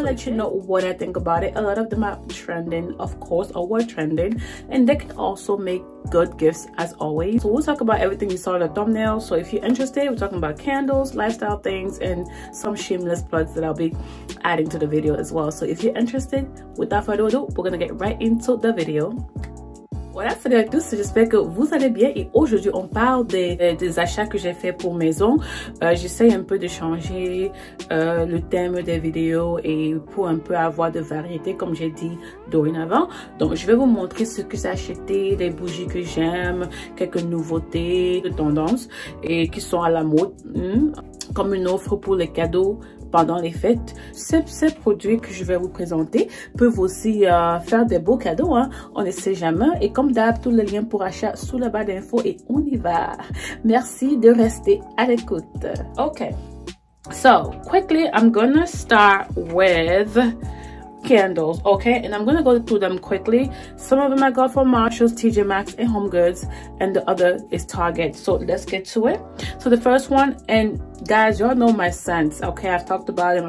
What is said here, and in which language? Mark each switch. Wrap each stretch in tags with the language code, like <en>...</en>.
<en>I'll let you know what I think about it. A lot of them are trending, of course, or were trending, and they can also make good gifts as always. So we'll talk about everything you saw in the thumbnail. So if you're interested, we're talking about candles, lifestyle things, and some shameless plugs that I'll be adding to the video as well. So if you're interested, without further ado, we're gonna get right into the video.</en> <fr>Voilà, salut à tous, j'espère que vous allez bien et aujourd'hui on parle des achats que j'ai fait pour maison. J'essaie un peu de changer le thème des vidéos et pour un peu avoir de variété comme j'ai dit dorénavant. Donc je vais vous montrer ce que j'ai acheté, les bougies que j'aime, quelques nouveautés de tendance et qui sont à la mode, comme une offre pour les cadeaux pendant les fêtes. Ces produits que je vais vous présenter peuvent aussi faire des beaux cadeaux, hein? On ne sait jamais. Et comme d'hab, tous les liens pour achat sous la barre d'infos et on y va. Merci de rester à l'écoute.</fr> <en>Okay, so quickly I'm gonna start with candles, okay, and I'm gonna go through them quickly. Some of them I got from Marshalls, TJ Maxx, and Home Goods, and the other is Target. So let's get to it. So the first one, and guys, y'all know my scents, okay? I've talked about them.</en>